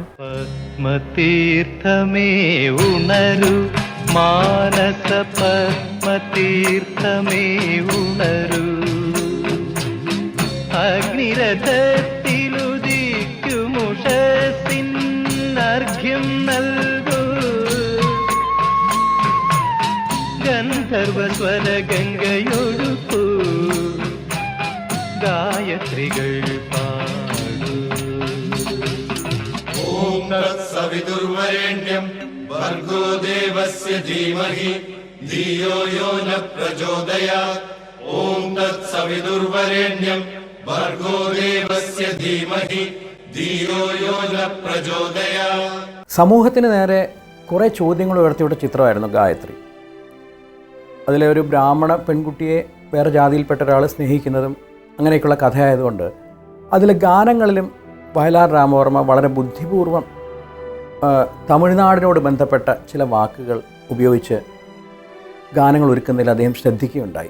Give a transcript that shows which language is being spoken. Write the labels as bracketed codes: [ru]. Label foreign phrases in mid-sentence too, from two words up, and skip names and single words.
[ml] പത്മതീർത്ഥമേ ഉണരു, മാനസ പത്മതീർത്ഥമേ ഉണരു, അഗ്നിരഥത്തിലുദിക്കുമുഷസ്സിൻ അർഘ്യം നൽകൂ, ഗന്ധർവസ്വരഗംഗയൊഴുക്കൂ, ഗായത്രികൾ പാടൂ. [sa] ഓം തത്സവിതുർവരേണ്യം ഭർഗോ ദേവസ്യ ധീമഹി धियो यो न प्रचोदयात् ॐ तत्सवितुर्वरेण्यं भर्गो देवस्य धीमहि धियो यो न प्रचोदयात्. [ml] സമൂഹത്തിന് നേരെ കുറേ ചോദ്യങ്ങൾ ഉയർത്തിവിട്ട ചിത്രമായിരുന്നു ഗായത്രി. അതിലെ ഒരു ബ്രാഹ്മണ പെൺകുട്ടിയെ വേറെ ജാതിയിൽപ്പെട്ട ഒരാൾ സ്നേഹിക്കുന്നതും അങ്ങനെയൊക്കെയുള്ള കഥയായതുകൊണ്ട് അതിലെ ഗാനങ്ങളിലും വയലാർ രാമവർമ്മ വളരെ ബുദ്ധിപൂർവം തമിഴ്നാടിനോട് ബന്ധപ്പെട്ട ചില വാക്കുകൾ ഉപയോഗിച്ച് ഗാനങ്ങൾ ഒരുക്കുന്നതിൽ അദ്ദേഹം ശ്രദ്ധിക്കുകയുണ്ടായി.